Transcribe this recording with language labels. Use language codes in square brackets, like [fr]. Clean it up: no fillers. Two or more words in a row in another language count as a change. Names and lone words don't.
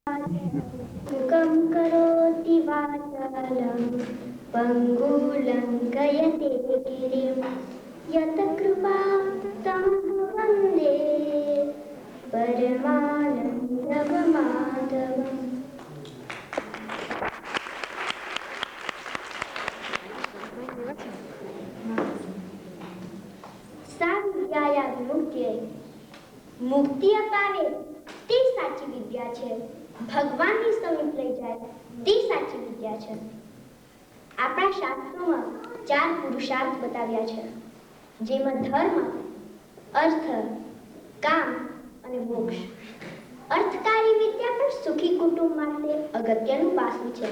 [sa] मुखं करोति वाचालं पङ्गुलङ्कयते गिरिं यत्कृपातं वन्दे परमानन्दमाधवम्। सा विद्याया मुक्ति मुक्ति अपावे [gu] તે સાચી વિદ્યા છે। ભગવાનની સમીપ લઈ જાય તે સાચી વિદ્યા છે। આપણા શાસ્ત્રોમાં 4 પુરુષાર્થ બતાવ્યા છે, જેમાં ધર્મ, અર્થ, કામ અને મોક્ષ। અર્થકારી વિદ્યા પણ સુખી કુટુંબ માટે અગત્યનું પાસું છે।